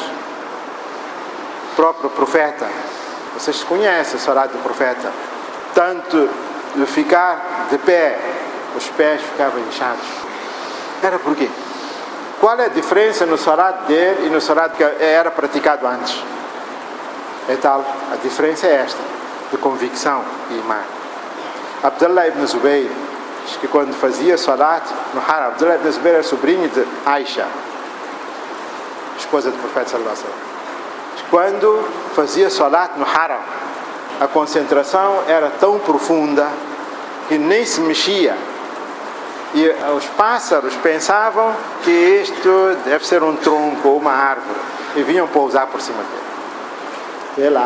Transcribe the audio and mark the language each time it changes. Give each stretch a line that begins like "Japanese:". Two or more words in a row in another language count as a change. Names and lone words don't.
Portuguese: O próprio profeta, vocês conhecem o salat do profeta, tanto de ficar de pé, os pés ficavam inchados. Era por quê? Qual é a diferença no salat dele e no salat que era praticado antes? A diferença é esta, de convicção e imã. Abdullah ibn Zubayr, diz que quando fazia salat no Haram, Abdullah ibn Zubayr era sobrinho de Aisha, esposa do profeta
Arabic: صلى الله عليه وسلم.
Portuguese: Quando fazia salat no Haram, a concentração era tão profunda que nem se mexia. E os pássaros pensavam que isto deve ser um tronco ou uma árvore e vinham pousar por cima dele. Vê lá.